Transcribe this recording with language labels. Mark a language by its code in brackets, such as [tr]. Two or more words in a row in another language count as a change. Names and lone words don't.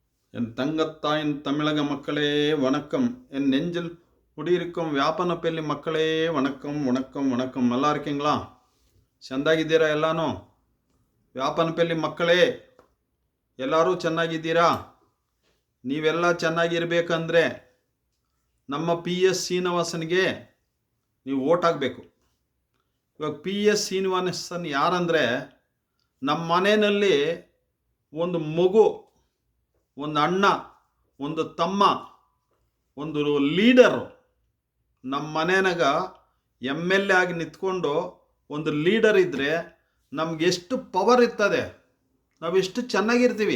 [ta] என் தங்கத்தாயின் தமிழக மக்களே வணக்கம். என் நெஞ்சில் குடியிருக்கும் ವ್ಯಾಪನಪಲ್ಲಿ மக்களே வணக்கம் வணக்கம் வணக்கம். நல்லா இருக்கீங்களா? [kn] ಚೆಂದಾಗಿದ್ದೀರಾ? ಎಲ್ಲಾನು ವ್ಯಾಪನಪಲ್ಲಿ ಮಕ್ಕಳೇ ಎಲ್ಲರೂ ಚೆನ್ನಾಗಿದ್ದೀರಾ? ನೀವೆಲ್ಲ ಚೆನ್ನಾಗಿರ್ಬೇಕಂದ್ರೆ ನಮ್ಮ PS ಶ್ರೀನಿವಾಸನ್ಗೆ ನೀವು ಓಟ್ ಹಾಕಬೇಕು. ಇವಾಗ PS ಶ್ರೀನಿವಾಸನ್ ಯಾರಂದರೆ, ನಮ್ಮ ಮನೆಯಲ್ಲಿ ಒಂದು ಮಗು, ಒಂದು ಅಣ್ಣ, ಒಂದು ತಮ್ಮ, ಒಂದು ಲೀಡರು ನಮ್ಮ ಮನೆಯಾಗ MLA ಆಗಿ ನಿಂತ್ಕೊಂಡು ಒಂದು ಲೀಡರ್ ಇದ್ದರೆ ನಮ್ಗೆ ಎಷ್ಟು ಪವರ್ ಇರ್ತದೆ, ನಾವು ಎಷ್ಟು ಚೆನ್ನಾಗಿರ್ತೀವಿ.